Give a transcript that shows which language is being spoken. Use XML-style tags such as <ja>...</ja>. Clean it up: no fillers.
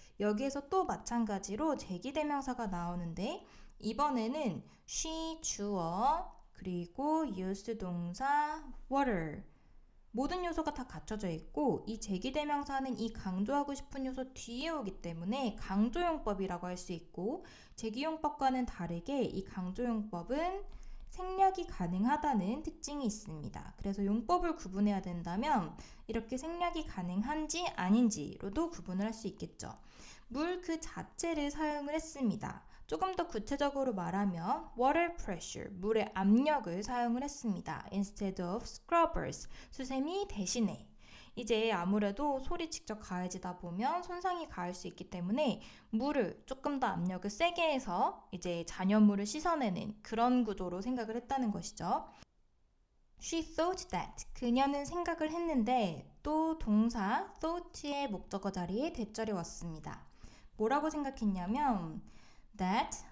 <ko>여기에서 또 마찬가지로 제기대명사가 나오는데 이번에는 she 주어 그리고 used 동사 water 모든 요소가 다 갖춰져 있고 이 제기대명사는 이 강조하고 싶은 요소 뒤에 오기 때문에 강조용법이라고 할 수 있고 제기용법과는 다르게 이 강조용법은 생략이 가능하다는 특징이 있습니다. 그래서 용법을 구분해야 된다면 이렇게 생략이 가능한지 아닌지로도 구분을 할 수 있겠죠. 물 그 자체를 사용을 했습니다. 조금 더 구체적으로 말하면 water pressure, 물의 압력을 사용을 했습니다.</ko> <en>Instead of scrubbers,</en> <ko>수세미 대신에. 이제 아무래도 솔이 직접 가해지다 보면 손상이 가할 수 있기 때문에 물을 조금 더 압력을 세게 해서 이제 잔여물을 씻어내는 그런 구조로 생각을 했다는 것이죠.</ko> <en>She thought that.</en> <ko>그녀는 생각을 했는데 또 동사 thought의 목적어 자리에 대절이 왔습니다. 뭐라고 생각했냐면 that</ko>